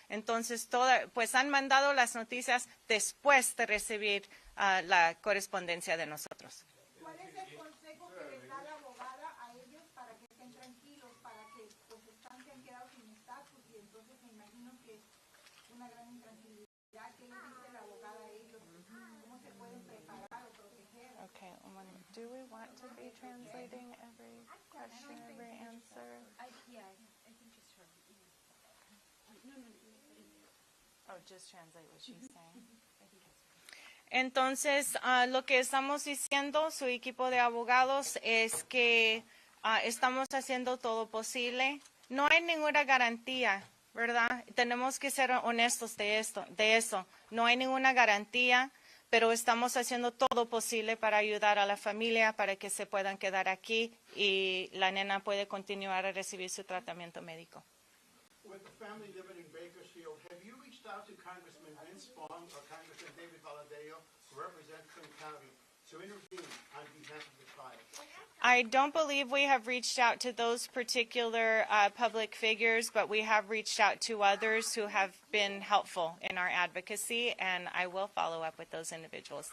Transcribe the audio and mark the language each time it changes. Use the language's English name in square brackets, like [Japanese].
[Spanish] Entonces, pues han mandado las noticias después de recibir la correspondencia de nosotros. ¿Cuál es el consejo que les da la abogada a ellos para que estén tranquilos, para que pues se han quedado sin estatus? Y entonces me imagino que es una gran intranquilidad. ¿Qué les dice la abogada a ellos? ¿Cómo se pueden preparar o proteger? [English] Okay, do we want to be translating every question, every answer? Yeah, I think just her. No. Oh, just translate what she's saying. [Spanish] Entonces, lo que estamos diciendo, su equipo de abogados, es que estamos haciendo todo posible. No hay ninguna garantía, ¿verdad? Tenemos que ser honestos de eso. No hay ninguna garantía, pero estamos haciendo todo posible para ayudar a la familia para que se puedan quedar aquí y la nena puede continuar a recibir su tratamiento médico. [English] With the family living in Bakersfield, have you reached out to Congressman Vince Vaughn or Congressman David Valadao, who represent Kern County, to intervene on behalf of the child? I don't believe we have reached out to those particular public figures, but we have reached out to others who have been helpful in our advocacy, and I will follow up with those individuals.